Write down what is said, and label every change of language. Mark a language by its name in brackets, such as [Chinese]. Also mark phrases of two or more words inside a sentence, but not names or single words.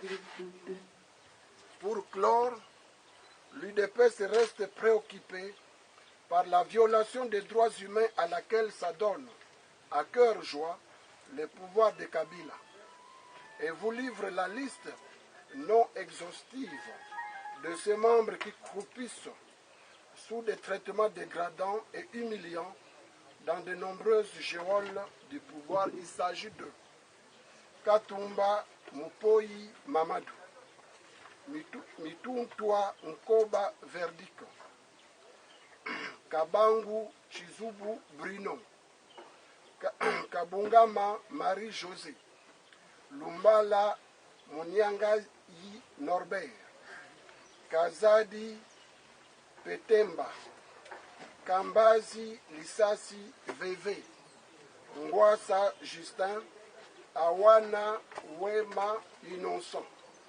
[French] Pour clore, l'UDPS reste préoccupé par la violation des droits humains à laquelle s'adonne à cœur joie le pouvoir de Kabila et vous livre la liste non exhaustive de ces membres qui croupissent sous des traitements dégradants et humiliants dans de nombreuses geôles du pouvoir. Il s'agit de Katumba Mupoi Mamadou, Mituntwa Nkoba Verdiko, Kabangu Chizubu Bruno, Kabungama Marie-José, Lumbala Muniangayi Norbert, Kazadi Petemba, Kambazi Lisasi Veve, Ngwasa Justin, Awana Wema Innocent.